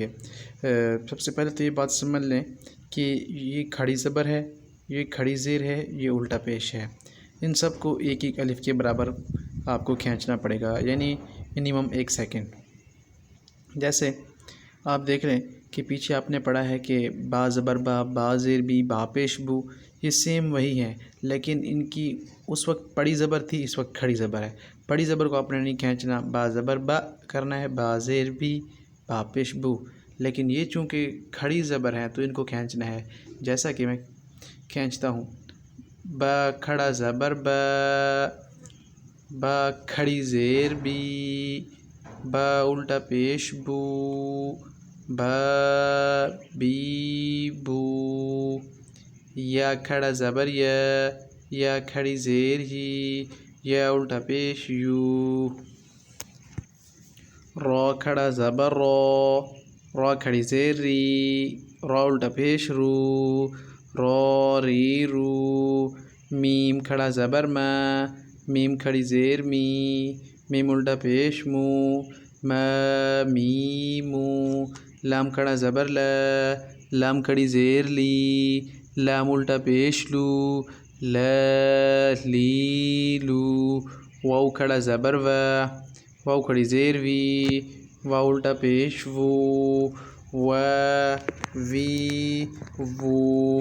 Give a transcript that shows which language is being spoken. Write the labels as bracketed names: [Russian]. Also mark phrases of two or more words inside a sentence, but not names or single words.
[Urdu] سب سے پہلے تو یہ بات سمجھ لیں کہ یہ کھڑی زبر ہے، یہ کھڑی زیر ہے، یہ الٹا پیش ہے۔ ان سب کو ایک ایک الف کے برابر آپ کو کھینچنا پڑے گا، یعنی منیمم 1 سیکنڈ۔ جیسے آپ دیکھ رہے ہیں کہ پیچھے آپ نے پڑھا ہے کہ با زبر با، با زیر بی، با پیش بو، یہ سیم وہی ہیں، لیکن ان کی اس وقت پڑی زبر تھی، اس وقت کھڑی زبر ہے۔ پڑی زبر کو آپ نے نہیں کھینچنا، با زبر با کرنا ہے، با زیر بی، با پیش بو، لیکن یہ چونکہ کھڑی زبر ہے تو ان کو کھینچنا ہے۔ جیسا کہ میں کھینچتا ہوں، با کھڑا زبر با، با کھڑی زیر بی، با الٹا پیش بو، با بی بو، یا کھڑا زبر یا کھڑی زیر ہی، یا الٹا پیش یو، را کھڑا زبر را، را کھڑی زیر ری، را الٹا پیش رو، را ری رو، میم کھڑا زبر ما، میم کھڑی زیر می، میم الٹا پیش مو، ما می مو، لام کھڑا زبر لا، لام کھڑی زیر لی، لام الٹا پیش لو، لا لی لو، واو کھڑا زبر وا، واو کھڑی زیر وی، واو الٹا پیش وو، وا وی وو۔